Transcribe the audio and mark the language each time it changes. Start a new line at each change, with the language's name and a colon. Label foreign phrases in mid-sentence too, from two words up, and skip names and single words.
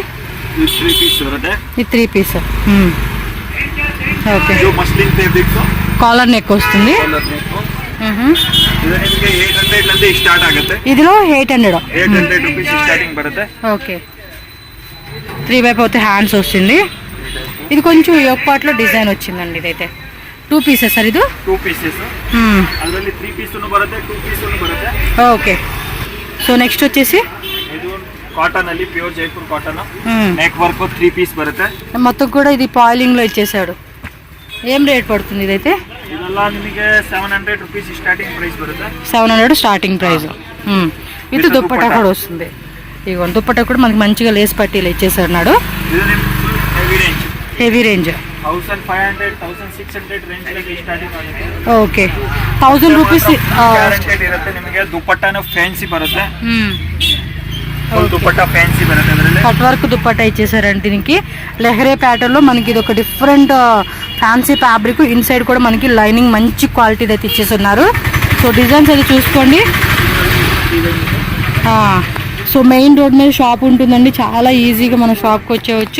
Telugu: ఈ 3 పీస్. ఓకే,
English: collar neck
Telugu: వస్తుంది. ఇదిలో 800
Kannada: rupees స్టార్టింగ్ బರುತ್ತೆ.
Telugu: ఓకే, 3 వైపు అయితే హ్యాండ్స్ వస్తుంది. ఇది కొంచెం
English: yoke part
Telugu: లో డిజైన్ వచ్చిందండి. ఇదైతే 2 పీసెస్ సార్. ఇది 2 పీసెస్.
Kannada: ಅದರಲ್ಲಿ 3 ಪೀಸ್ ಬರುತ್ತೆ, 2 ಪೀಸ್ ಬರುತ್ತೆ.
Telugu: ఓకే, సో నెక్స్ట్ వచ్చేసి
Kannada: ಇದು కాటన్ ಅಲ್ಲಿ
English: pure Jaipur cotton, neck work
Kannada: 3 పీస్ బರುತ್ತೆ.
Telugu: మొత్తం కూడా ఇది పాయిలింగ్ లో ఇచ్చేసాడు. ఏం రేట్ పడుతుంది ఇదైతే?
Kannada: ಇದೆಲ್ಲ ನಿಮಗೆ 700 rupees
English: starting price
Kannada: బರುತ್ತೆ.
Telugu: 700
English: starting price.
Telugu: ఇది దుప్పట్టా కూడా వస్తుంది. ఇగో దుప్పట్టా కూడా మనకి మంచిగా లేస్ పట్టీలు ఇచ్చేసాడు.
English: heavy range
Kannada: 1500-1600 ರೇಂಜ್ ಅಲ್ಲಿ ಸ್ಟಾರ್ಟಿಂಗ್ ಆಗುತ್ತೆ.
Telugu: ఓకే, 1000 రూపీస్
Kannada: ಗ್ಯಾರಂಟೆಡ್ ಇರುತ್ತೆ ನಿಮಗೆ. ದುಪ್ಪಟ್ಟಾನು ಫ್ಯಾನ್ಸಿ ಬರುತ್ತೆ. దుపట్టా ఫ్యాన్సీ బರುತ್ತೆ. ಅದರಲ್ಲಿ
English: cut work
Telugu: దుపట్టా ఇచ్చేసారండి. దీనికి లెహరే ప్యాటర్న్ లో మనకి ఇది ఒక
English: different fancy fabric.
Telugu: ఇన్సైడ్ కూడా మనకి లైనింగ్ మంచి క్వాలిటీ అయితే ఇచ్చేస్తున్నారు. సో డిజైన్స్ అది చూసుకోండి. సో
English: main road
Telugu: మీద షాప్ ఉంటుందండి, చాలా ఈజీగా మన షాప్కి వచ్చేవచ్చు.